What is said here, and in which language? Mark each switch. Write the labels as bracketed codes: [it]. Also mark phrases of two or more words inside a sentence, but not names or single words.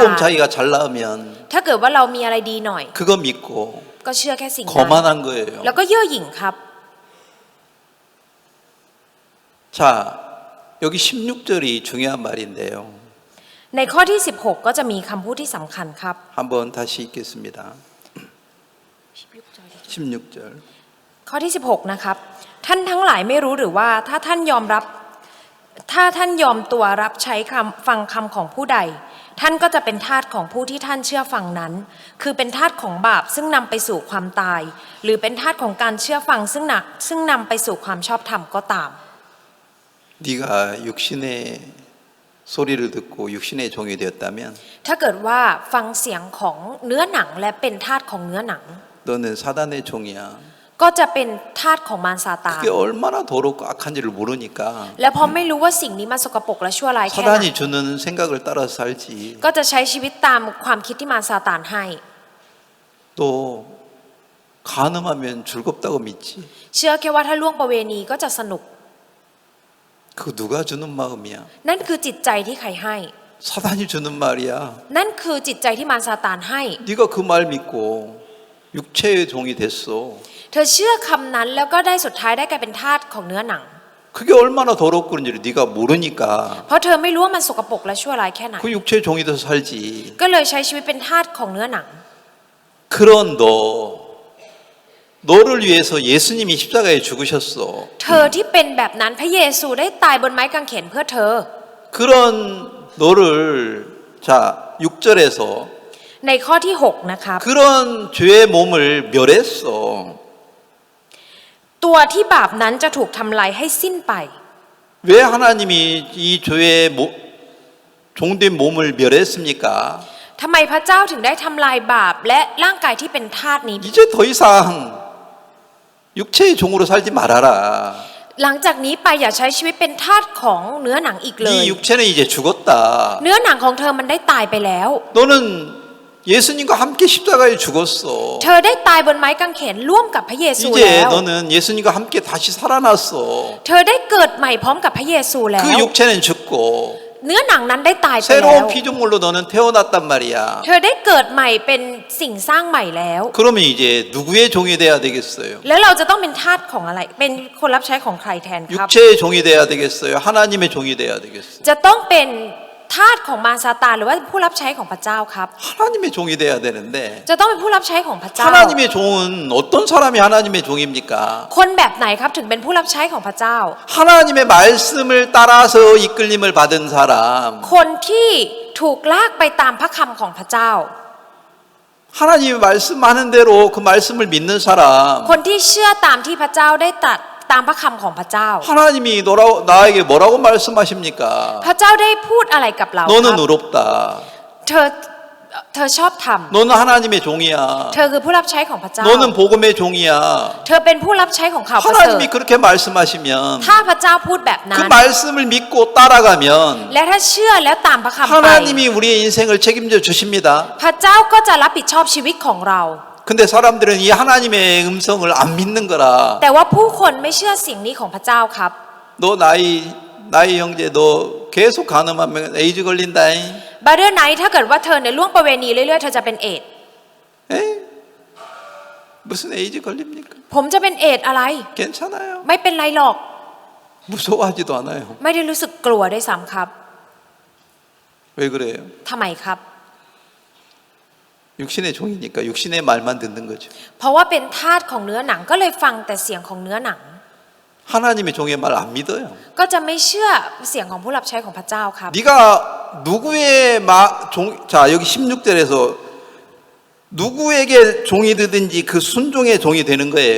[ko] 조금 자기가 잘 나으면 [th] ถ้าเกิดว่าเรามีอะไรดีหน่อย [ko] 그거 믿고 [th] ก็เชื่อแค่สิ่งนั้น [ko] 거만한 거예요. [th] แล้วก็เย่อหยิ่งครับ [ko] 자, 여기 16절이 중요한 말인데요. [th] ในข้อที่ 16 ก็จะมีคำพูดที่สำคัญครับ [ko] 한번 다시 읽겠습니다. 16절. [th] ข้อที่ 16 นะครับ ท่านทั้งหลายไม่รู้หรือว่าถ้าท่านยอมตัวรับใช้ฟังคำของผู้ใด ท่านก็จะเป็นทาสของผู้ที่ท่านเชื่อฟังนั้น คือเป็นทาสของบาปซึ่งนำไปสู่ความตาย หรือเป็นทาสของการเชื่อฟังซึ่งนำไปสู่ความชอบธรรมก็ตาม [ko] 네가 육신의 소리를 듣고 육신의 종이 되었다면 [th] ถ้าเกิดว่าฟังเสียงของเนื้อหนังและเป็นทาสของเนื้อหนัง [ko] 너는 사단의 종이야. [th] ก็จะเป็นทาสของมารซาตาน [ko] 그게 얼마나 더럽고 악한지를 모르니까 [th] และพอไม่รู้ว่าสิ่งนี้มันสกปรกและชั่วร้ายแค่ไหน [ko] 사단이 주는 생각을 따라서 살지. [th] ก็จะใช้ชีวิตตามความคิดที่มารซาตานให้ [ko] 또 간음하면 즐겁다고 믿지. [th] เชื่อแค่ว่าถ้าล่วงประเวณีก็จะสนุก [ko] 그 누가 주는 마음이야? [th] นั่นคือจิตใจที่ใครให้ [ko] 사단이 주는 말이야. [th] นั่นคือจิตใจที่มารซาตานให้ [ko] 네가 그 말 믿고 육체의 종이 됐어. [th] เธอเชื่อคำนั้นแล้วก็ได้สุดท้ายได้กลายเป็นทาสของเนื้อหนัง [ko] 그게 얼마나 더럽고 그런지를 네가 모르니까 [th] เพราะเธอไม่รู้ว่ามันสกปรกและชั่วร้ายแค่ไหน [ko] 그 육체의 종이 돼서 살지. [th] ก็เลยใช้ชีวิตเป็นทาสของเนื้อหนัง [ko] 그런 너를 위해서 예수님이 십자가에 죽으셨어. [th] เธอที่เป็นแบบนั้นพระเยซูได้ตายบนไม้กางเขนเพื่อเธอ [ko] 그런 너를 자 6절에서 [th] ในข้อที่ 6 นะครับ [ko] 그런 죄의 몸을 멸했어. [th] ตัวที่บาปนั้นจะถูกทำลายให้สิ้นไป [ko] 왜 하나님이 이 죄의 종된 몸을 멸했습니까? [th] ทำไมพระเจ้าถึงได้ทำลายบาปและร่างกายที่เป็นทาสนี้ [ko] 이제 더 이상 육체의 종으로 살지 말아라. [th] หลังจากนี้ไปอย่าใช้ชีวิตเป็นทาสของเนื้อหนังอีกเลย [ko] 네 육체는 이제 죽었다. [th] เนื้อหนังของเธอมันได้ตายไปแล้ว [ko] 너는 예수님과 함께 십자가에 죽었어. [th] เธอได้ตายบนไม้กางเขนร่วมกับพระเยซูแล้ [ko] 이제 [th] ว [ko] 너는 예수님과 함께 다시 살아났어. [th] เธอได้เกิดใหม่พร้อมกับพระเยซูแล้ว [ko] 그 육체는 죽고 [th] เนื้อหนังนั้นได้ตายไปแล้ว [ko] 새로운 피조물로 너는 태어났단 말이야. [th] เธอได้เกิดใหม่เป็นสิ่งสร้างใหม่แล้ว [ko] 그러면 이제 누구의 종이 돼야 되겠어요? [th] แล้วเราจะต้องเป็นทาสของอะไร เป็นคนรับใช้ของใครแทนครับ [ko] 육체의 종이 돼야 되겠어요? 하나님의 종이 돼야 되겠어요? [th] จะต้องเป็นทาสของมารซาตานหรือว่าผู้รับใช้ของพระเจ้าครับ [ko] 하나님의 종이 돼야 되는데 [th] จะต้องเป็นผู้รับใช้ของพระเจ้า [ko] 하나님의 종은 어떤 사람이 하나님의 종입니까? [th] คนแบบไหนครับถึงเป็นผู้รับใช้ของพระเจ้า [ko] 하나님의 말씀을 따라서 이끌림을 받은 사람. [th] คนที่ถูกลากไปตามพระคำของพระเจ้า [ko] 하나님의 말씀하는 대로 그 말씀을 믿는 사람. [th] คนที่เชื่อตามที่พระเจ้าได้ตรัสตามพระคำของพระเจ้า [ko] 하나님이 나에게 뭐라고 말씀하십니까? [th] พระเจ้าได้พูดอะไรกับเราครับ [ko] 너는 의롭다. [th] เธอชอบธรรม [ko] 너는 하나님의 종이야. [th] เธอคือผู้รับใช้ของพระเจ้า [ko] 너는 복음의 종이야. [th] เธอเป็นผู้รับใช้ของข่าวประเสริฐ [ko] 하나님이 그렇게 말씀하시면 [th] ถ้าพระเจ้าพูดแบบนั้ [ko] 그 [th] น [ko] 말씀을 믿고 따라가면 [th] และถ้าเชื่อแล้วตามพระคำไป [ko] 하나님이 우리의 인생을 책임져 주십니다. [th] พระเจ้าก็จะรับผิดชอบชีวิตของเรา [ko] 근데 사람들은 이 하나님의 음성을 안 믿는 거라. [th] แต่ว่าผู้คนไม่เชื่อสิ่งนี้ของพระเจ้าครับ [ko] 너 나이 형제 너 계속 간음하면 에이즈 걸린다잉. [th] บาร์เดอร์ไนท์ถ้าเกิดว่าเธอในยล่วงประเวณีเรื่อยๆเธอจะเป็นเอดส์ [ko] 에이, 무슨 에이즈 걸립니까? [th] ผมจะเป็นเอดส์อะไร [ko] 괜찮아요. [th] ไม่เป็นไรหรอก [ko] 무서워하지도 않아요. [th] ไม่ได้รู้สึกกลัวด้วยซ้ำครับ [ko] 왜 그래요? [th] ทำไมครับ [ko] 육신의 종이니까 육신의 말만 듣는 거죠. [th] เพราะว่าเป็นทาสของเนื้อหนังก็เลยฟังแต่เสียงของเนื้อหนัง [ko] 하나님의 종의 말 안 믿어요. [th] ก็จะไม่เชื่อเสียงของผู้รับใช้ของพระเจ้าครับ [ko] 네가 누구의 자 여기 16절에서 누구에게 종이 되든지 그 순종의 종이 되는 거예요.